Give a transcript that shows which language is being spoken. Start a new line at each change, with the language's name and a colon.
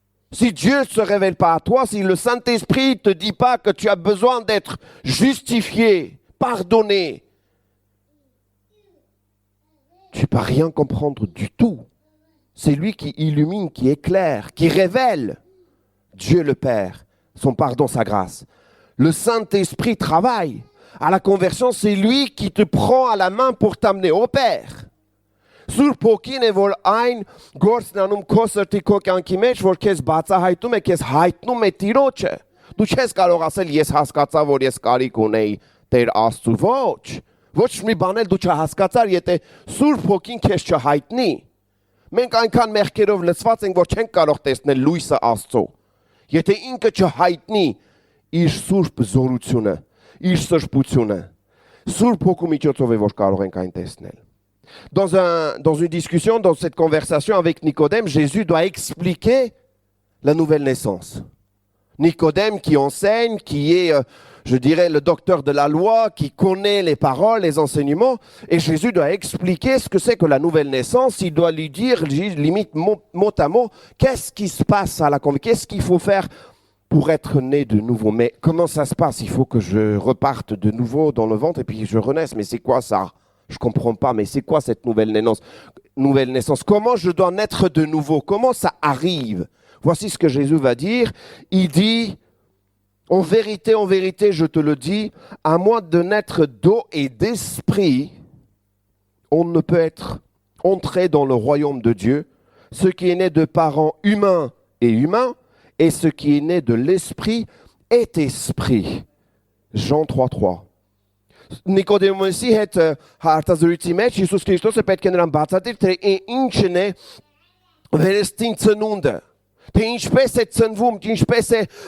French: Si Dieu ne se révèle pas à toi, si le Saint-Esprit ne te dit pas que tu as besoin d'être justifié, pardonné, tu ne peux rien comprendre du tout. C'est lui qui illumine, qui éclaire, qui révèle Dieu le Père, son pardon, sa grâce. Le Saint-Esprit travaille. À la conversion, c'est lui qui te prend à la main pour t'amener au Père.
Armenian: Սուրբ Հոգին է, որ այն գործն անում քո սրտի քո կյանքի մեջ, որ քեզ բացահայտում է, քեզ հայտնում է Տիրոջը։ Դու չես կարող ասել ես հասկացա, որ ես կարիք ունեի Տեր Աստծու, ոչ մի բան էլ դու չհասկացար, եթե Սուրբ Հոգին քեզ չհայտնի։ Մենք այնքան մեղքերով լցված ենք, որ չենք կարող տեսնել լույսը Աստծո։ Եթե ինքը չհայտնի իր սուրբ զորությունը, իր սրբությունը, Սուրբ Հոգու միջոցով է, որ կարող ենք այն տեսնել։
French: Dans une discussion, dans cette conversation avec Nicodème, Jésus doit expliquer la nouvelle naissance. Nicodème qui enseigne, qui est je dirais, le docteur de la loi qui connaît les paroles, les enseignements. Et Jésus doit expliquer ce que c'est que la nouvelle naissance. Il doit lui dire, limite mot à mot, qu'est-ce qui se passe à la conversion, qu'est-ce qu'il faut faire pour être né de nouveau. Mais comment ça se passe? Il faut que je reparte de nouveau dans le ventre et puis je renaisse. Mais c'est quoi ça? Je ne comprends pas. Mais c'est quoi cette nouvelle naissance? Comment je dois naître de nouveau? Comment ça arrive? Voici ce que Jésus va dire. Il dit, en vérité, je te le dis, à moins de naître d'eau et d'esprit, on ne peut être entré dans le royaume de Dieu. Ce qui est né de parents humains est humain, et ce qui est né de l'esprit est esprit. Jean 3:3.
Armenian: Նիկոդեմոսի հետ հարցազրույցի մեջ Հիսուս Քրիստոսը պետք է նրան բացատրի, թե ինչն է վերստին ծնունդը, թե ինչպես է ծնվում, ինչպես է